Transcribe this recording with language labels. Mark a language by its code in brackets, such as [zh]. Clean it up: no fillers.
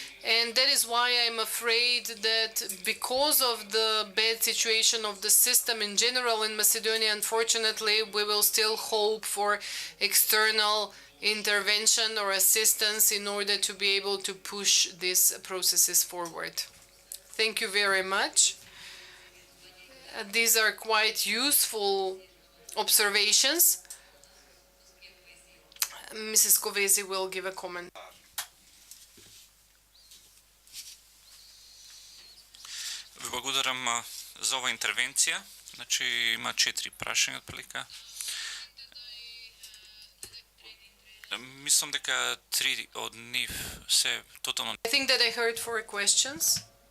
[en] And that is why I'm afraid that because of the bad situation of the system in general in Macedonia, unfortunately, we will still hope for external intervention or assistance in order to be able to push these processes forward. Thank you very much. These are quite useful observations. Mrs. Covesi will give a comment. [mk] Ви благодарам за ова интервенција. Значи има 4 прашања отприлика. Мислам дека 3 од нив се тотално. [en] I think that I heard 4 questions.